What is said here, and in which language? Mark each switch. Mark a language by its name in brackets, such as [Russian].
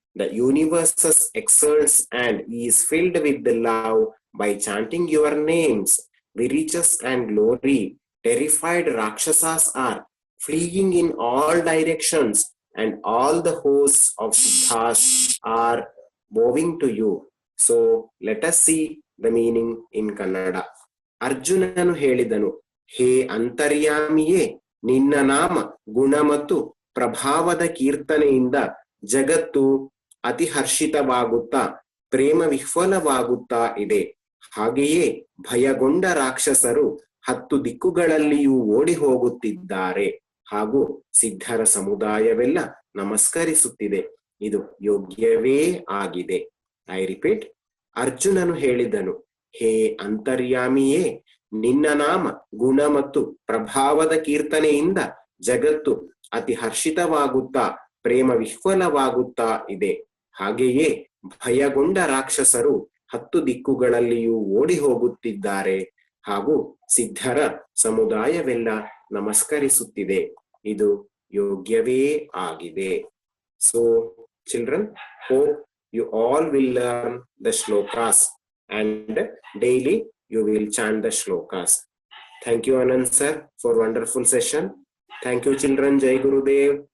[English] The universe excels and is filled with the love by chanting your names. The riches and glory, terrified Rakshasas are fleeing in all directions, and all the hosts of Siddhas are bowing to you. So let us see the meaning in Kannada. [Kannada] ಅರ್ಜುನನು ಹೇಳಿದನು, ಹೇ ಅಂತರ್ಯಾಮಿಯೇ, ನಿನ್ನ ನಾಮ ಗುಣ ಮತ್ತು ಪ್ರಭಾವದ ಕೀರ್ತನೆಯಿಂದ ಜಗತ್ತು ಅತಿಹರ್ಷಿತವಾಗುತ್ತಾ ಪ್ರೇಮ ವಿಹ್ವಲವಾಗುತ್ತಾ ಇದೆ. ಹಾಗೆಯೇ ಭಯಗೊಂಡ ರಾಕ್ಷಸರು 10 ದಿಕ್ಕುಗಳಲ್ಲಿಯೂ ಓಡಿ ಹೋಗುತ್ತಿದ್ದಾರೆ ಹಾಗೂ ಸಿದ್ಧರ ಸಮುದಾಯವೆಲ್ಲ ನಮಸ್ಕರಿಸುತ್ತಿದೆ. ಇದು ಯೋಗ್ಯವೇ ಆಗಿದೆ. [English] I repeat, [Kannada] ಅರ್ಜುನನು ಹೇಳಿದನು, ಹೇ ಅಂತರ್ಯಾಮಿಯೇ, ನಿನ್ನ ನಾಮ ಗುಣ ಮತ್ತು ಪ್ರಭಾವದ ಕೀರ್ತನೆಯಿಂದ ಜಗತ್ತು ಅತಿ ಹರ್ಷಿತವಾಗುತ್ತಾ ಪ್ರೇಮ ವಿಹ್ವಲವಾಗುತ್ತಾ ಇದೆ. ಹಾಗೆಯೇ ಭಯಗೊಂಡ ರಾಕ್ಷಸರು 10 ದಿಕ್ಕುಗಳಲ್ಲಿಯೂ ಓಡಿ ಹೋಗುತ್ತಿದ್ದಾರೆ ಹಾಗೂ ಸಿದ್ಧರ ಸಮುದಾಯವೆಲ್ಲ ನಮಸ್ಕರಿಸುತ್ತಿದೆ. ಇದು ಯೋಗ್ಯವೇ ಆಗಿದೆ. [English] So children, hope you all will learn the shlokas and daily you will chant the shlokas. Thank you Anand sir for wonderful session. Thank you children. Jai Gurudev.